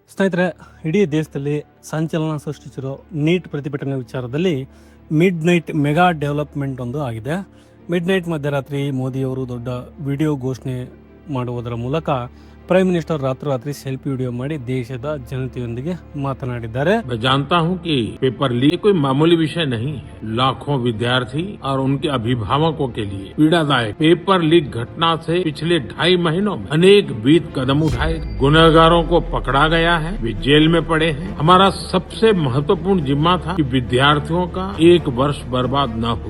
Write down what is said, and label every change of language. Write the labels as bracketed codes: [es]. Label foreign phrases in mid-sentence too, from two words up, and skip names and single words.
[kn] ಸ್ನೇಹಿತರೆ, ಇಡೀ ದೇಶದಲ್ಲಿ ಸಂಚಲನ ಸೃಷ್ಟಿಸಿರೋ ನೀಟ್ ಪ್ರತಿಭಟನೆ ವಿಚಾರದಲ್ಲಿ [en] mid night mega development [kn] ಒಂದು ಆಗಿದೆ. [en] mid night [kn] ಮಧ್ಯರಾತ್ರಿ ಮೋದಿಯವರು ದೊಡ್ಡ ವಿಡಿಯೋ ಘೋಷಣೆ ಮಾಡುವುದರ ಮೂಲಕ [en] prime minister [kn] ರಾತ್ರೋರಾತ್ರಿ [en] selfie video [kn] ಮಾಡಿ ದೇಶದ ಜನತೆಯೊಂದಿಗೆ ಮಾತನಾಡಿದ್ದಾರೆ. [hi] मैं जानता हूं कि [en] paper leak [hi] कोई मामूली विषय नहीं है. लाखों विद्यार्थी और उनके अभिभावकों के लिए पीड़ादायक [en] paper leak [hi] घटना से पिछले 2.5 महीनों में अनेक विध कदम उठाए. गुनहगारों को पकड़ा गया है, वे जेल में पड़े हैं. हमारा सबसे महत्वपूर्ण जिम्मा था कि विद्यार्थियों का एक वर्ष बर्बाद न हो.